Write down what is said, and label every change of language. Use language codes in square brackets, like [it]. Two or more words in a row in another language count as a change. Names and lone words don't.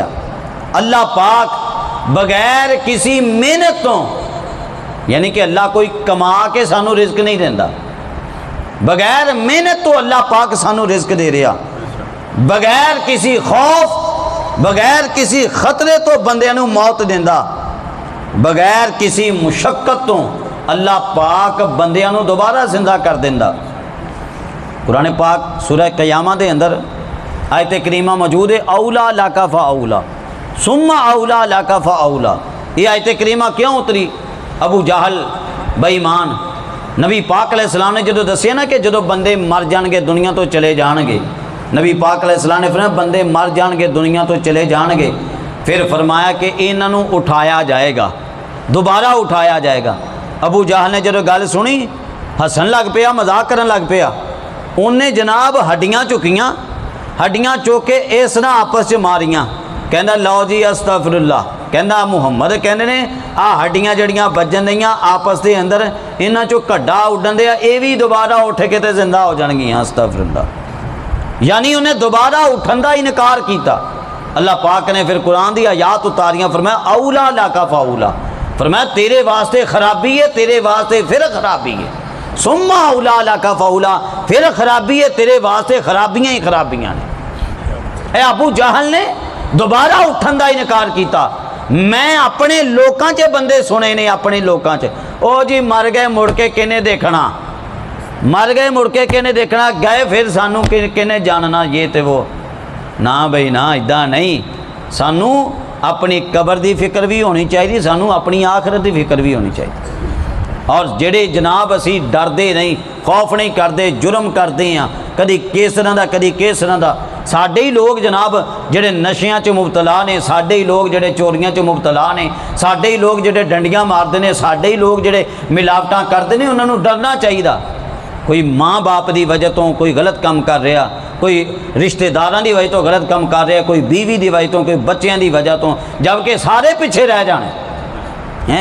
[pa] اللہ پاک بغیر کسی محنت تو، یعنی کہ اللہ کوئی کما کے سانو رزق نہیں دینا، بغیر محنت تو اللہ پاک سانو رزق دے رہا، بغیر کسی خوف، بغیر کسی خطرے تو بندے نو موت دینا، بغیر کسی مشقت تو اللہ پاک بندیاں نو دوبارہ زندہ کر دینا۔ قرآن پاک سورہ قیامہ دے اندر آیت کریمہ موجود ہے، [ar] اولا لک فاولا ثم اولا لک فاولا۔ [pa] یہ آیت کریمہ کیوں اتری؟ ابو جہل بے ایمان نبی پاک علیہ السلام نے جدو دسیا نا کہ جدو بندے مر جان گے دنیا تو چلے جان گے، نبی پاک علیہ السلام نے فرمایا بندے مر جان گے دنیا تو چلے جان گے، پھر فرمایا کہ انہاں نو اٹھایا جائے گا، دوبارہ اٹھایا جائے گا۔ ابو جہل نے جدو گل سنی ہسن لگ پیا، مذاق کرن لگ پیا، انہیں جناب ہڈیاں چکیاں، ہڈیاں چوک کے اس نہ آپس چ ماریاں، کہندا لو جی [ar] استغفر اللہ، [pa] کہندا محمد کہندے نے آ ہڈیاں جڑیاں بجن دیاں آپس دے اندر، انہاں چوں کڈا اڈن دیا، اے بھی دوبارہ اٹھ کے تے زندہ ہو جان گیاں، [ar] استغفر اللہ۔ [pa] یعنی انہیں دوبارہ اٹھن دا انکار کیتا۔ اللہ پاک نے پھر قرآن دی آیات اتاریاں، فرمایا [ar] اولا لک فاولا، [pa] فرمایا تیرے واسطے خرابی ہے، تیرے واسطے پھر خرابی ہے، [ar] ثم اولا لک فاولا، [pa] پھر خرابی ہے، تیرے واسطے خرابیاں ہی خرابیاں نے۔ اے ابو جہل نے دوبارہ اٹھن دا انکار کیتا۔ میں اپنے لوکاں چ بندے سنے نے، اپنے لوکاں چ او جی مر گئے مڑ کے کنے دیکھنا، مر گئے مڑ کے کنے دیکھنا، گئے پھر سانو کنے جاننا، یہ تے وہ نہ بھائی نہ، ادا نہیں۔ سانو اپنی قبر دی فکر بھی ہونی چاہیے، سانو اپنی آخرت دی فکر بھی ہونی چاہیے۔ اور جڑے جناب اسی ڈردے نہیں، [ur] خوف نہیں کرتے، جرم کرتے ہیں [pa] کدی کس طرح دا کدی کس طرح دا، ساڈے ہی لوگ جناب جڑے نشیاں چ مبتلا نے، ساڈے ہی لوگ جڑے چوریاں چ مبتلا نے، ساڈے ہی لوگ جڑے ڈنڈیاں مارتے ہیں، ساڈے ہی لوگ جڑے ملاوٹاں کرتے ہیں، انہوں نے ڈرنا چاہیے۔ کوئی ماں باپ دی وجہ تو کوئی غلط کام کر رہا، کوئی رشتہ داراں دی وجہ تو غلط کام کر رہا، کوئی بیوی دی وجہ تو، کوئی بچیاں دی وجہ تو، جبکہ سارے پیچھے رہ جانے ہیں۔